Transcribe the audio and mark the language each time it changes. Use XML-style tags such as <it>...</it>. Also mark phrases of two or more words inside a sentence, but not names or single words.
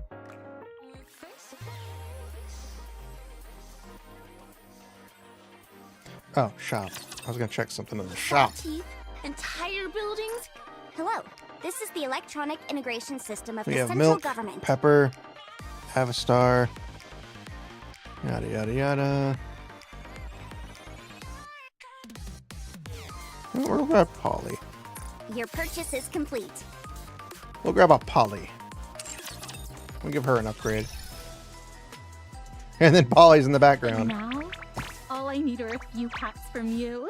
<en>Oh, shop. I was gonna check something in the shop. Entire buildings? Hello. This is the electronic integration system of We the have central Milk, government. Pepper, Avastar, yada yada yada. Oh, we're at Polly. Your purchase is complete. We'll grab a Polly. We'll give her an upgrade. And then Polly's in the background. Now, all I need are a few pats from you.</en>